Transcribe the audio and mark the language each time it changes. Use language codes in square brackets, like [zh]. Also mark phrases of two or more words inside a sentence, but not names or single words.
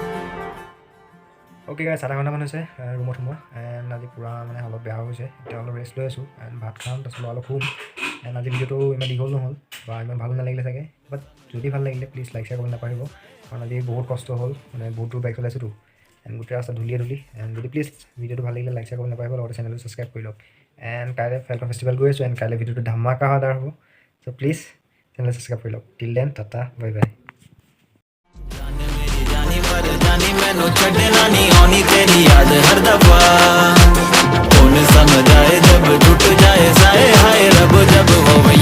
[en] okay guys [as] আধা ঘণ্টামান হৈছে ৰুমত সোমোৱা এণ্ড আজি পূৰা মানে অলপ বেয়া হৈছে এতিয়া অলপ ৰেষ্ট লৈ আছোঁ এণ্ড ভাত খাম তাৰপিছত অলপ শুম এণ্ড আজি ভিডিঅ'টো ইমান দীঘল নহ'ল বা ইমান ভাল নালাগিলে চাগে বাট যদি ভাল লাগিলে [en] please like share [as] কৰিব নাপাহৰিব কাৰণ আজি বহুত কষ্ট হ'ল মানে বহুত দূৰ বাইক চলাইছোঁতো এণ্ড গোটেই ৰাস্তা ধূলিয়ে ধূলি এণ্ড যদি [en] please video [as] ভাল লাগিলে [en] like share [as] কৰিব নাপাহৰিব লগতে চেনেলটো ছাবস্ক্ৰাইব কৰি লওক এণ্ড কাইলৈ ফেলকন ফেষ্টিভেল গৈ আছোঁ এণ্ড কাইলৈ ভিডিঅ'টো ধামাকা হোৱাৰ হ'ব চ' প্লিজ [en] channel subscribe [as] কৰি লওক [en] till then tata bye bye [pa] ਜਾਨੀ ਮੈਨੂੰ ਛੱਡਣਾ ਨਹੀਂ ਆਣੀ ਤੇਰੀ ਯਾਦ ਹਰ ਦਫ਼ਾ ਕੌਣ ਸਮਝਾਏ ਜਬ ਟੁੱਟ ਜਾਏ ਸਾਏ ਹਾਏ ਰੱਬ ਜਬ ਹੋ